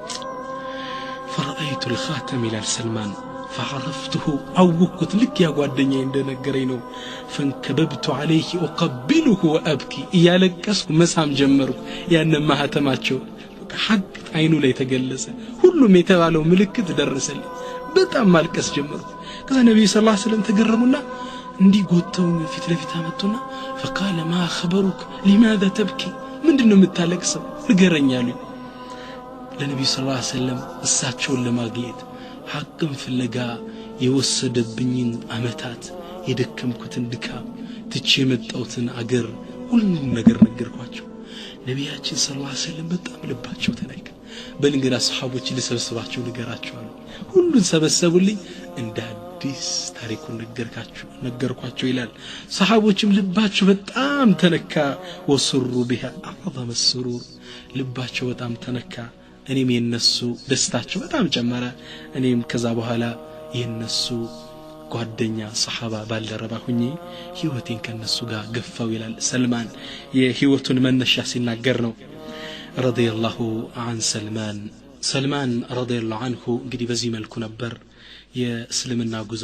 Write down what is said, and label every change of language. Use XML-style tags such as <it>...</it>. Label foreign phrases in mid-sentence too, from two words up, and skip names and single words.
<ar>فرأيت الخاتم</ar> <am>ይላል ሰልማን فعرفته አወኩት ልክ ያ ጓደኛዬ እንደነገረኝ ነው</am> <ar>فانكببت عليه اقبله وابكي</ar> <am>እያለቀስኩ መሳም ጀመርኩ ያን ማህተማቸው ሐቅ አይኑ ላይ ተገለጸ ሁሉም የተባለው ምልክት ደረሰልኝ በጣም ማልቀስ ጀመርኩ ከዛ ነብዩ</am> <ar>صلى الله عليه وسلم</ar> <am>ተገረሙና እንዲጎተው ፊት ለፊት አመጡና</am> <ar>فقال ما خبرك لماذا تبكي</ar> <am>ምንድነው የምታለቅሰው ንገረኛሉ ለነብዩ</am> <ar>صلى الله عليه وسلم</ar> <am>እሳቸውን ለማግኘት ሐቅን ፍለጋ የወሰደብኝን አመታት የደከምኩትን ድካም ትቼ የመጣሁትን አገር ሁሉም ነገር ነገርኳቸው ነብያችን</am> <ar>صلى الله عليه وسلم</ar> <am>በጣም ልባቸው ተነካ በልንገራ ሰሃቦች ሊሰበስባቸው ንገራቸዋል ሁሉን ሰበሰቡልኝ እንደ አዲስ ታሪኩን ነገርኳቸው ይላል ሰሃቦችም ልባቸው በጣም ተነካ</am> <ar>وسروا بها أعظم السرور</ar> <am>ልባቸው በጣም ተነካ እኔም የነሱ ደስታቸው በጣም ጨመረ እኔም ከዛ በኋላ የነሱ ጓደኛ ሰሃባ ባልደረባ ሁኚ ህይወቴን ከነሱ ጋር ገፋው ይላል ሰልማን የህይወቱን መነሻ ሲናገር ነው</am> <ar>رضي الله عن</ar> <am>ሰልማን</am> <ar>رضي الله عنه</ar> <am>እንግዲህ በዚህ መልኩ ነበር የእስልምና ጉዞው</am>